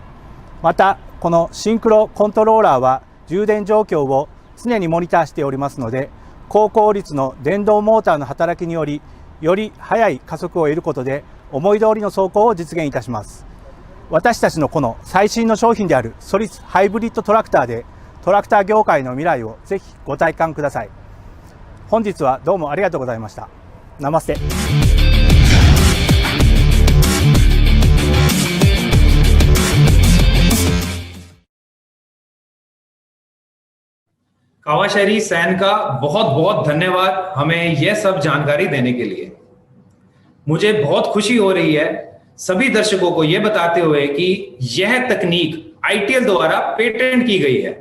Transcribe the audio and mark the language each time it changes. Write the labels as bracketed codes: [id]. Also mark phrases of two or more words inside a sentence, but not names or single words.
[ja] また、このシンクロコントローラーは充電状況を常にモニターしておりますので、高効率の電動モーターの働きにより、より速い加速を得ることで思い通りの走行を実現いたします。私たちのこの最新の商品であるソリスハイブリッドトラクターでトラクター業界の未来をぜひご体感ください。本日はどうもありがとうございました。ナマステ。 [hi] कावाशिरी सैन का बहुत बहुत धन्यवाद हमें यह सब जानकारी देने के लिए। मुझे बहुत खुशी हो रही है सभी दर्शकों को यह बताते हुए कि यह तकनीक आईटीएल द्वारा पेटेंट की गई है।